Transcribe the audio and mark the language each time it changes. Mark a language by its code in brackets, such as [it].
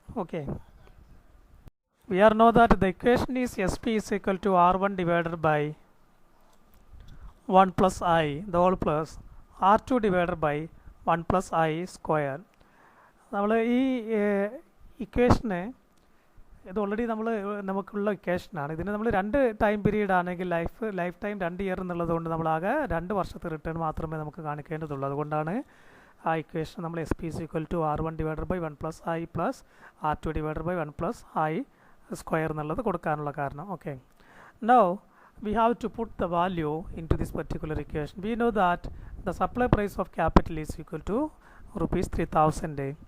[en] Okay, we are know that the equation is SP is equal to R1 divided by 1 plus I the whole plus R2 divided by 1 plus I square. [ml] നമ്മൾ ഈ ഇക്വേഷന് ഇത് already നമുക്കുള്ള ഇക്വേഷനാണ്. ഇതിന് നമ്മൾ 2 time period ആണെങ്കിൽ life time 2 year എന്നുള്ളത് കൊണ്ട് നമ്മളാകെ 2 വർഷത്തെ റിട്ടേൺ മാത്രമേ നമുക്ക് കാണിക്കേണ്ടതുള്ളൂ. അതുകൊണ്ടാണ് ആ ഇക്വേഷൻ നമ്മൾ [en] SP is equal to R1 divided by 1 plus I plus R2 divided by 1 plus I square [ml] എന്നുള്ളത് കൊടുക്കാനുള്ള കാരണം. [en] Okay, now we have to put the value into this particular equation. We know that the supply price of capital is equal to rupees 3000.